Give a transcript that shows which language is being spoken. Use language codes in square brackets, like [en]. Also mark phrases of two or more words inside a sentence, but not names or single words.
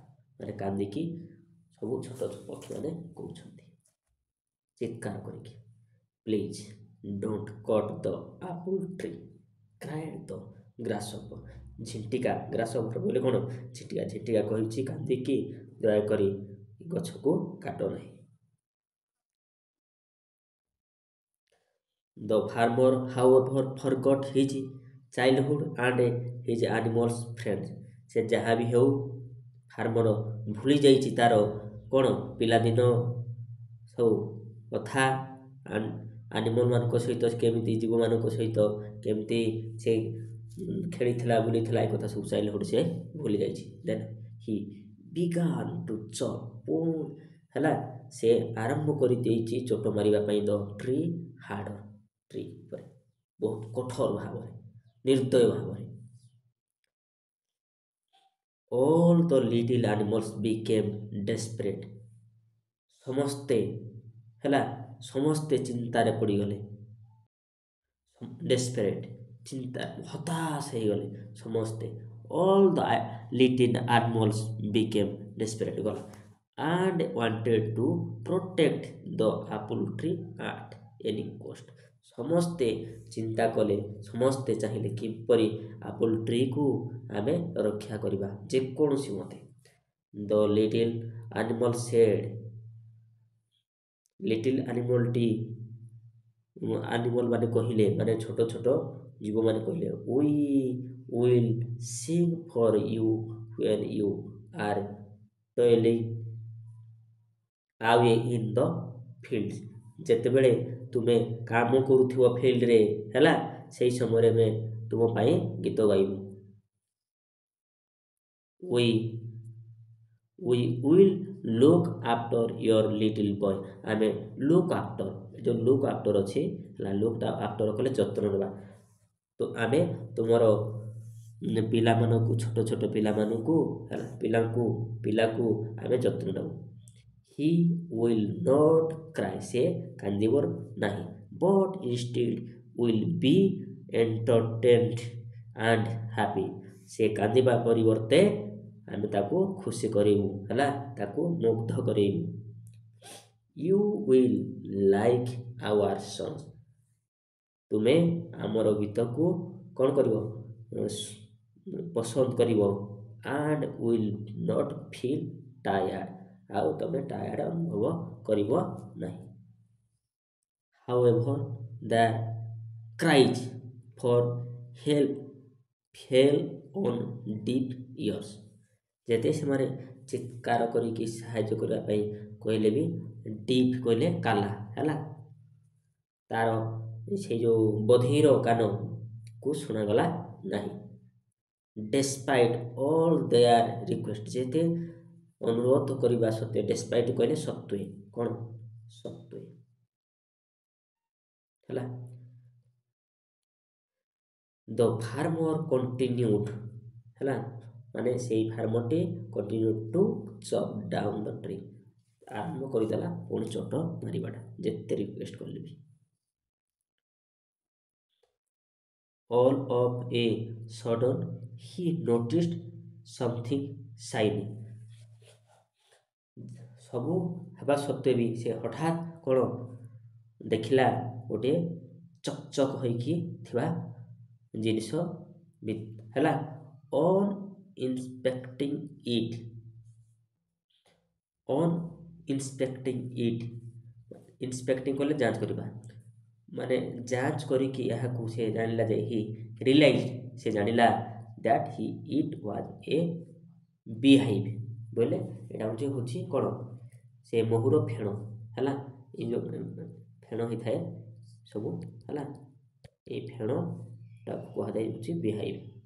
[or] ମାନେ କାନ୍ଦିକି ସବୁ ଛୋଟ ପକ୍ଷୀମାନେ କହୁଛନ୍ତି ଚିତ୍କାର କରିକି। [en] please don't cut the apple tree cried the grasshopper. [or] ଝିଣ୍ଟିକା, ଗ୍ରାସହପର ବୋଲେ କ'ଣ? ଝିଣ୍ଟିକା। ଝିଣ୍ଟିକା କହିଛି କାନ୍ଦିକି, ଦୟାକରି ଗଛକୁ କାଟ ନାହିଁ। [en] The farmer, however, forgot his childhood and his animals friends। [or] ସେ ଯାହା ବି ହେଉ ଫାର୍ମର ଭୁଲି ଯାଇଛି ତାର କ'ଣ ପିଲାଦିନ ସବୁ କଥା, ଆନିମଲ୍ମାନଙ୍କ ସହିତ କେମିତି, ଜୀବମାନଙ୍କ ସହିତ କେମିତି ସେ ଖେଳିଥିଲା, ବୁଲିଥିଲା, ଏ କଥା ସବୁ ଚାଇଲ୍ଡହୁଡ୍ ସେ ଭୁଲି ଯାଇଛି। [en] then he began to chop [or] ହେଲା, ସେ ଆରମ୍ଭ କରିଦେଇଛି ଚୋଟ ମାରିବା ପାଇଁ [en] the tree hard, [or] ଟ୍ରି ଉପରେ ବହୁତ କଠୋର ଭାବରେ, ନିର୍ଦ୍ଦୟ ଭାବରେ। [en] All the little animals became desperate। [or] ସମସ୍ତେ ହେଲା, ସମସ୍ତେ ଚିନ୍ତାରେ ପଡ଼ିଗଲେ। ଡେସ୍ପେରେଟ୍, ଚିନ୍ତା, ହତାଶ ହେଇଗଲେ ସମସ୍ତେ। [en] All the little animals became desperate ଗଲା and wanted to protect the apple tree at any cost। [or] ସମସ୍ତେ ଚିନ୍ତା କଲେ, ସମସ୍ତେ ଚାହିଁଲେ କିପରି [en] apple treeକୁ [or] ଆମେ ରକ୍ଷା କରିବା ଯେକୌଣସି ମତେ। [en] the little animal said, little animalଟି, [or] ଆନିମଲ୍ ମାନେ କହିଲେ, ମାନେ ଛୋଟ ଛୋଟ ଜୀବମାନେ କହିଲେ, [en] we will sing for you when you are toiling away in the fields। [or] ଯେତେବେଳେ ତୁମେ କାମ କରୁଥିବ ଫିଲ୍ଡରେ ହେଲା, ସେଇ ସମୟରେ ଆମେ ତୁମ ପାଇଁ ଗୀତ ଗାଇବୁ। [en] we will look after your little boy। [or] ଆମେ [en] look after, [or] ଯେଉଁ [en] look after [or] ଅଛି ହେଲା, [en] look after [or] କଲେ ଯତ୍ନ ନେବା। ତ ଆମେ ତୁମର ପିଲାମାନଙ୍କୁ, ଛୋଟ ଛୋଟ ପିଲାମାନଙ୍କୁ ହେଲା, ପିଲାକୁ ଆମେ ଯତ୍ନ ନେବୁ। [en] ହି will not cry, [or] ସେ କାନ୍ଦିବ ନାହିଁ। [en] but instead will be entertained and happy, [or] ସେ କାନ୍ଦିବା ପରିବର୍ତ୍ତେ ଆମେ ତାକୁ ଖୁସି କରିବୁ ହେଲା, ତାକୁ ମୁଗ୍ଧ କରେଇବୁ। [en] you will like our songs, [or] ତୁମେ ଆମର ଗୀତକୁ କ'ଣ କରିବ? ପସନ୍ଦ କରିବ। [en] and will not feel tired, [or] ଆଉ ତମେ ଟାୟାର୍ଡ ଅନୁଭବ କରିବ ନାହିଁ। [en] however their cries for help fell on deaf ears। [or] ଯେତେ ସେମାନେ ଚିତ୍କାର କରିକି ସାହାଯ୍ୟ କରିବା ପାଇଁ କହିଲେ ବି, ଡିପ୍ କହିଲେ କାଲା ହେଲା, ତାର ସେଇ ଯେଉଁ ବଧିର କାନକୁ ଶୁଣାଗଲା ନାହିଁ। [en] despite all their request, [or] ଯେତେ ଅନୁରୋଧ କରିବା ସତ୍ତ୍ୱେ, ଡେସ୍ପାଇଟ୍ କହିଲେ ସତ୍ତ୍ୱେ, କ'ଣ? ସତ୍ତ୍ୱେ ହେଲା। [en] the farmer continued [or] ହେଲା, ମାନେ ସେଇ ଫାର୍ମରଟି [en] continued to chop down the tree, [or] ଆରମ୍ଭ କରିଦେଲା ପୁଣି ଚୋଟ ମାରିବାଟା, ଯେତେ ରିକ୍ୱେଷ୍ଟ କଲେ ବି। [en] all of a sudden he noticed something shiny। [or] ସବୁ ହେବା ସତ୍ତ୍ୱେ ବି ସେ ହଠାତ୍ କ'ଣ ଦେଖିଲା? ଗୋଟିଏ ଚକଚକ ହୋଇକି ଥିବା ଜିନିଷ ହେଲା, ଅନ୍ [en] inspecting it, on inspecting it, inspecting [or] କଲେ ଯାଞ୍ଚ କରିବା, ମାନେ ଯାଞ୍ଚ କରିକି ଏହାକୁ ସେ ଜାଣିଲା ଯେ [en] he realize, [or] ସେ ଜାଣିଲା [en] that he it was a beehive [or] ବୋଇଲେ ଏଇଟା ହେଉଛି କ'ଣ, ସେ ମହୁର ଫେଣ ହେଲା, ଏଇ ଯେଉଁ ଫେଣ ହେଇଥାଏ ସବୁ ହେଲା, ଏଇ ଫେଣଟାକୁ କୁହାଯାଏ ହେଉଛି ବିହାଇଭ୍।